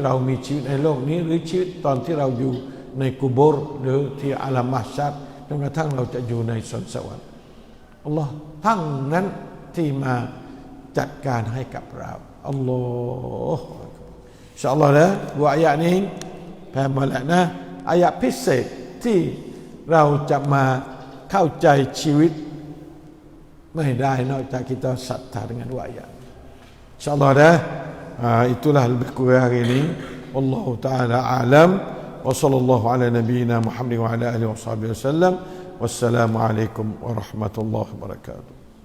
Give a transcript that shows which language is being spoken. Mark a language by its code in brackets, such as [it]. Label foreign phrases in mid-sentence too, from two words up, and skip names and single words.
[th] เรามีชีวิตในโลกนี้หรือชีวิตตอนที่เราอยู่ในกุโบร์หรือที่อาลัมมัชชัดจนกระทั่งเราจะอยู่ในสวนสวรรค์อัลลอฮ์ทั้งนั้นที่มาจัดการให้กับเราอัลลอฮ์อินชาอัลลอฮ์นะว่าอายะนี้แผ่มาแล้วนะอายะพิเศษที่เราจะมาเข้าใจชีวิตไม่ได้นอกจากkitaศรัทธา [ms] dengan dua ayat. Insyaallah dah. Itulah lebih kurang hari ini. [ar] والله تعالى أعلم. وصلى الله على نبينا محمد وعلى آله وصحبه وسلم. والسلام عليكم ورحمة الله وبركاته.